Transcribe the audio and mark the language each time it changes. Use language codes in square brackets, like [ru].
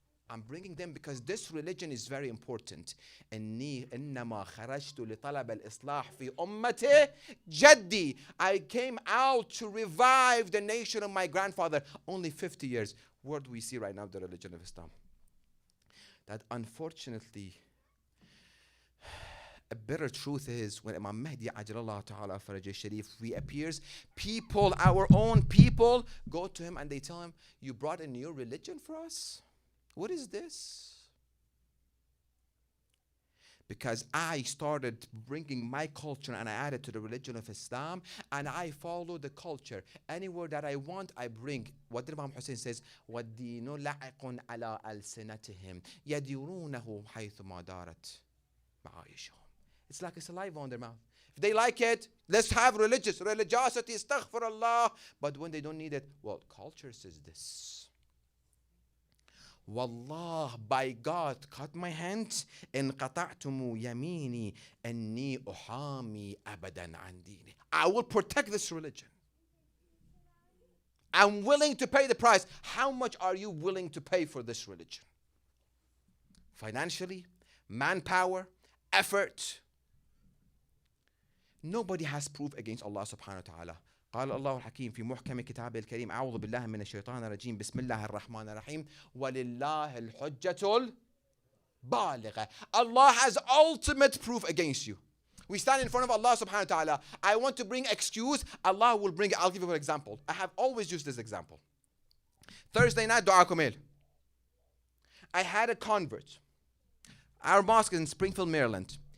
[en] I'm bringing them because this religion is very important. [ar] إنما خرجت لطلب الإصلاح في أمتي جدي. [en] I came out to revive the nation of my grandfather. Only 50 years. What do we see right now, the religion of Islam? That unfortunately, a bitter truth is when Imam Mahdi Ajalallah Ta'ala Faraj Sharif reappears, people, our own people, go to him and they tell him, you brought a new religion for us? What is this? Because I started bringing my culture and I added to the religion of Islam, and I follow the culture. Anywhere that I want, I bring. What Imam Hussein says, [ar] وَالدِّينُ لَعِقٌ عَلَىٰ أَلْسِنَتِهِمْ يَدِرُونَهُ حَيْثُ مَا دَارَتْ مَعَايِشُهُم. [en] It's like a saliva on their mouth. If they like it, let's have religiosity, astaghfirullah. But when they don't need it, well, culture says this. Wallah, by God, cut my hands. [ar] إن قطعتم يميني أني أحامي أبدا عن ديني. [en] I will protect this religion. I'm willing to pay the price. How much are you willing to pay for this religion? Financially, manpower, effort. Nobody has proof against Allah subhanahu wa ta'ala. [ar] قال الله الحكيم في محكم كتابه الكريم أعوذ بالله من الشيطان الرجيم بسم الله الرحمن الرحيم ولله الحجة البالغة. [en] Allah has ultimate proof against you. We stand in front of Allah subhanahu wa ta'ala. I want to bring excuse. Allah will bring it. I'll give you an example. I have always used this example. Thursday night, Dua Kumail. I had a convert. Our mosque is in Springfield, Maryland.